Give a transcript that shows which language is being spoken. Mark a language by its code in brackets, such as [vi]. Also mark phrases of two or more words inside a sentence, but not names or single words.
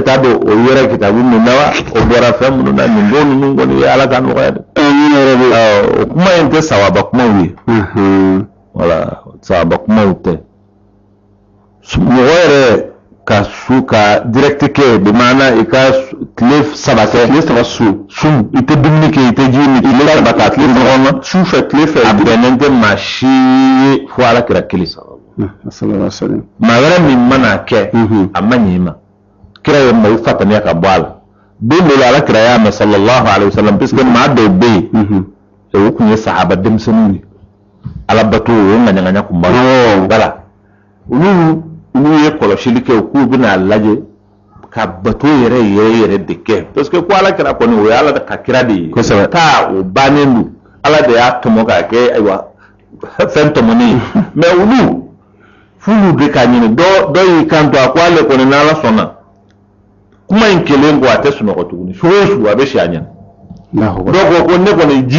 [bm] t'a dɔn o yɛrɛ kitabu min na wa o bɔra fɛn minnu na nin ko ninnu kɔni ye Ala ka nɔgɔya dɛ o kuma in tɛ sawaba kumaw ye wala sawaba kumaw tɛ mɔgɔ yɛrɛ ka su ka direct kɛ de maana i ka tile saba sun i tɛ dumuni kɛ i tɛ ji min tile saba ka tile ɲɔgɔn na su fɛ tile fɛ a bɛnnen tɛ maa si ye fo Alakira kelen maa wɛrɛ min mana kɛ a ma ɲɛ i ma kira ye maaw fataniya ka bɔ a la don dɔ la Alakira y'a mɛn [ar] صلى الله عليه وسلم [fr] parce que [bm] maa dɔw bɛ yen o tun ye sahaba denmisɛnninw ye Ala bato o ye ŋaɲaŋaɲa kun b'a la voilà olu ye kɔlɔsili kɛ k'u bɛna lajɛ ka bato yɛrɛ de kɛ [fr] parce que [bm] ko Alakira kɔni o ye Ala ka kira de ye taa o bannen don Ala de y'a tɔmɔ k'a kɛ ayiwa fɛn tɔmɔnen ye mais olu f'ulu de k'a ɲini dɔ y'i kan to a ko ale kɔni n'Ala sɔnna kuma in kelen ko a tɛ sunɔgɔ tuguni su o su a bɛ si a ɲɛna dɔw ko ne kɔni ji in